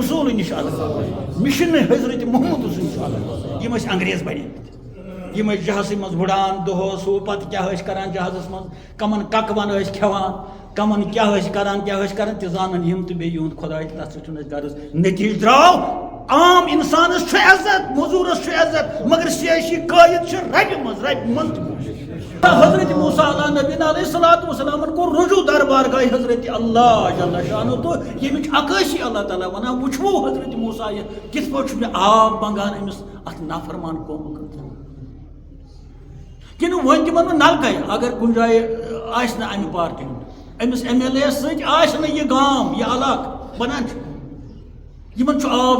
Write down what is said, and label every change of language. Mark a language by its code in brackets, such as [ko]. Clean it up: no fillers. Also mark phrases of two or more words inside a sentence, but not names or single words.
[ks] رسوٗل نِش الگ مِشنہٕ حضرت محمد سُنٛد چھُ الگ یِم ٲسۍ انگریز بنیمٕتۍ یِم ٲسۍ جہازٕے منٛز وٕڑان دۄہس ہُہ پتہٕ کیٛاہ ٲسۍ کران جہازس منٛز کمن ککوَن ٲسۍ کھٮ۪وان کمن کیٛاہ ٲسۍ کران تہِ زانن یِم تہٕ بیٚیہِ یِہُنٛد خۄداے تتھ سۭتۍ چھُنہٕ اَسہِ غرض نٔتیٖجہٕ درٛاو عام انسانس چھُ عزت موٚزوٗرس چھُ عزت مگر سیٲسی قٲید چھُ ربہِ منٛز حضرت موسیٰ [ar] علیٰ نبینا علیہ الصلوۃ والسلام [ks] کوٚر رجوع دربارگاہ حضرت اللہ [ar] جل شانہ [ks] تہٕ ییٚمِچ عکٲسی اللہ تعالیٰ ونان وٕچھو حضرت موسیٰ یہِ کِتھ پٲٹھۍ چھُ مےٚ آب منگان أمِس اتھ نافرمان قومہٕ خٲطرٕ کِنہٕ وۄنۍ دِمن بہٕ نلکے اگر کُنہِ جایہِ آسہِ نہٕ امہِ پارٹی ہُنٛد أمِس ایم ایل اے یس سۭتۍ آسہِ نہٕ یہِ گام یہِ علاقہٕ بنان چھُ یِمن چھُ آب